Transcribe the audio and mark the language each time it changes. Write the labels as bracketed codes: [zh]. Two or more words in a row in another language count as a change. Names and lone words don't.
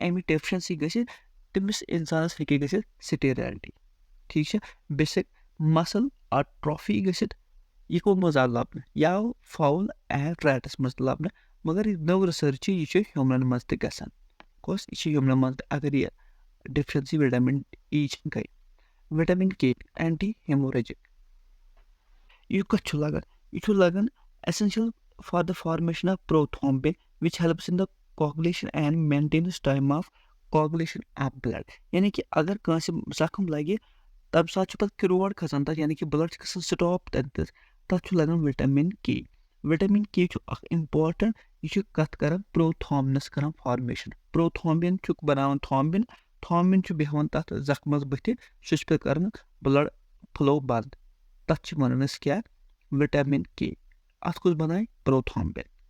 [ks] اَمِچ ڈیفشنسی گژھِ تٔمِس اِنسانس ہیٚکہِ گٔژھِتھ سٹیریلٹی ٹھیٖک چھا [en] basic muscle atrophy [ks] گٔژھِتھ یہِ کَمہِ منٛز آو لبنہٕ یہِ آو [en] fowl and rats [ks] منٛز لبنہٕ مگر یہِ نٔو رِسٲرٕچ چھِ یہِ چھُ ہیوٗمنن منٛز تہِ گژھان کۄس یہِ چھِ ہیوٗمنن منٛز تہِ اگر یہِ [en] deficiency vitamin E [ks] چھِ گٔے [en] vitamin K anti hemorrhagic [ks] یہِ کَتھ چھُ لگان یہِ چھُ لگان [en] essential for the formation of prothrombin which helps in the coagulation and maintenance time of coagulation of blood [ks] یعنی کہِ اگر کٲنٛسہِ زخم لگہِ تَمہِ ساتہٕ چھُ پتہٕ کِروڑ کھسان تَتھ یعنی کہِ بٕلڈ چھُ گژھان سٹاپ تَتھ چھُ لگان [en] vitamin K [ks] چھُ اکھ اِمپاٹنٹ یہِ چھُ کتھ کران پروتھومبنس کران [en] formation prothrombin [ks] چھُکھ بناوان تھومبin چھُ بیٚہوان تتھ زخمس بٕتھِ سُہ چھُ پتہٕ کران [en] blood flow [ks] بنٛد تتھ چھِ ونان أسۍ کیاہ [en] vitamin K [ks] اتھ کُس بنایہِ پروتھومبin